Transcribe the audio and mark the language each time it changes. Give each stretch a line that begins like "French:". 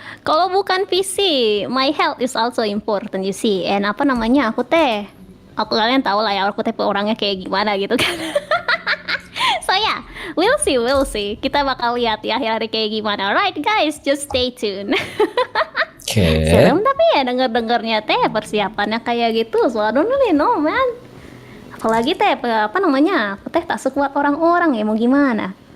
Indonesian: Kalau bukan
English: PC, my health is also important, you see.
Indonesian: And apa namanya? Aku kalian tahu lah ya, aku teh orangnya kayak gimana gitu kan.
English: So yeah, we'll see.
Indonesian: Kita bakal lihat ya akhir-akhir kayak gimana.
English: Alright guys, just stay tuned.
Indonesian: Oke. Serem tapi ya denger-dengernya teh persiapannya kayak gitu.
English: So I don't really know man.
Indonesian: Apalagi teh apa namanya? Aku teh tak sekuat orang-orang ya, mau gimana?